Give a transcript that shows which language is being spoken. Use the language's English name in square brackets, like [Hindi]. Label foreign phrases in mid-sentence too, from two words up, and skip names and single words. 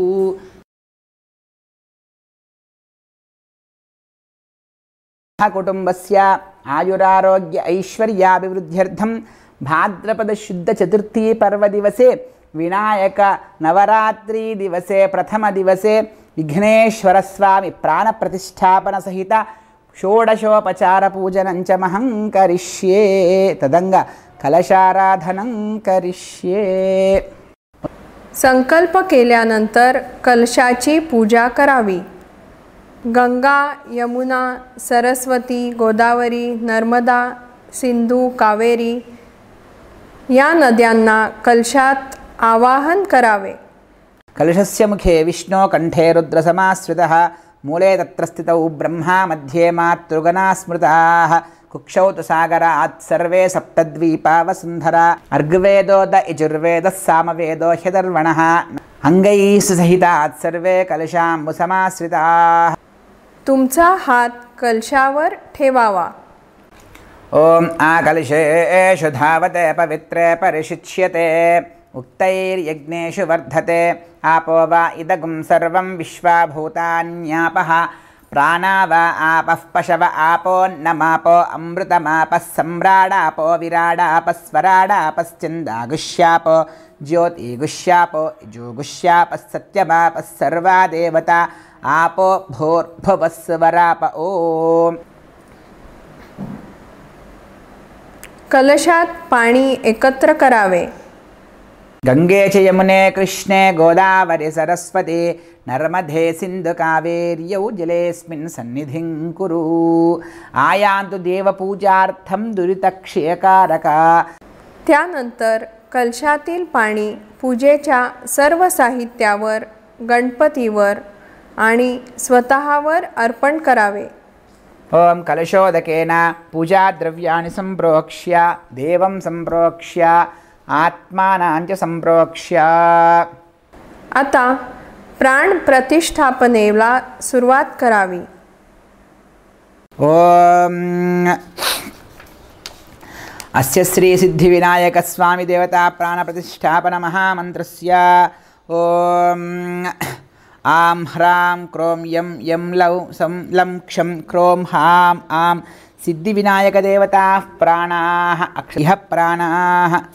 [Sanskrit] कुटुंबस्य आयुरारोग्य ऐश्वर्याभिवृद्ध्यर्थं भाद्रपदशुद्धचतुर्थी पर्वदिवसे विनायक नवरात्रि दिवसे प्रथम दिवसे विघ्नेश्वरस्वामी प्राणप्रतिष्ठापन सहित षोडशोपचार पूजनं च महं करिष्ये. तदंग कलशाराधनं करिष्ये. [Marathi] संकल्प केल्यानंतर कलशाची पूजा करावी. गंगा, यमुना, सरस्वती, गोदावरी, नर्मदा, सिंधू, कावेरी या नद्यांना कलशात आवाहन करावे. [Sanskrit] कलशस्य मुखे विष्णो कंठे रुद्रसमाश्रितः मूले तत्र स्थितौ ब्रह्मा मध्ये मातृगणा स्मृताः कुक्षौ तु सागरात् सर्वे सप्तद्वीपा वसुन्धरा अर्ग्वेदोद यजुर्वेदः सामवेदो ह्यदर्वणः अंगैः सहितात् सर्वे कलशाम्बुसमाश्रिताः. [Marathi] तुमचा हात कलशावर ठेवावा. [Sanskrit] ओम आकलशेषु धावते पवित्रे परिशिच्यते उक्तैर्यज्ञेषु वर्धते आपो वा इदगुं सर्वं विश्वा भूतान्यापः प्राणा वा आपः पशव आपोन्नमापो अमृतमापः सम्राडापो विराडापः स्वराडापश्चन्दागुष्यापो ज्योतिगुष्यापो यजुगुष्यापः सत्यमापः सर्वा देवता आपो भूर्भुवस्वराप. ओम [Marathi] कलशात पाणी एकत्र करावे. [Sanskrit] गंगे च यमुने कृष्णे गोदावरी सरस्वती नर्मदे सिंधु कावेर्यौ जलेऽस्मिन् सन्निधिं कुरु. आयान्तु देवपूजार्थं दुरितक्षयकारका. [Marathi] त्यानंतर कलशातील पाणी पूजेच्या सर्व साहित्यावर, गणपतीवर आणि स्वतःवर अर्पण करावे. [Sanskrit] ओम कलशोदकेन पूजाद्रव्याणि संप्रोक्ष्य देवं संप्रोक्ष्य आत्मानां च संप्रोक्ष्य. [Marathi] आता प्राण प्रतिष्ठापनेला सुरुवात करावी. [Sanskrit] ओम अस्य श्री सिद्धिविनायक स्वामी देवता प्राण प्रतिष्ठापन महामन्त्रस्य ओम आं ह्रां क्रों यं यं लौ सं लं क्षं क्रों हां आं सिद्धिविनायकदेवताः प्राणाः अक्षयः प्राणाः